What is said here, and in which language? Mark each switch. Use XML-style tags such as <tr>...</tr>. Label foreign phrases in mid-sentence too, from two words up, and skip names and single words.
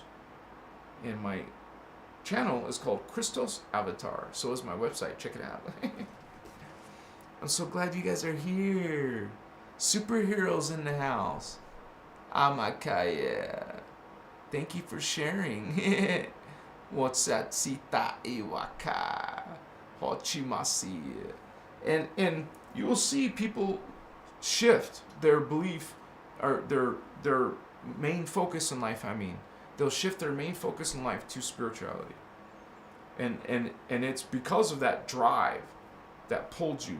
<en>And my channel is called Christos Avatar. So is my website. Check it out. I'm so glad you guys are here. Superheroes in the house. Amakaya. Thank you for sharing. Watsatsita iwaka. Hochimasi. And you will see people shift their belief, or their main focus in life. I mean, they'll shift their main focus in life to spirituality, and it's because of that drive that pulled you.</en>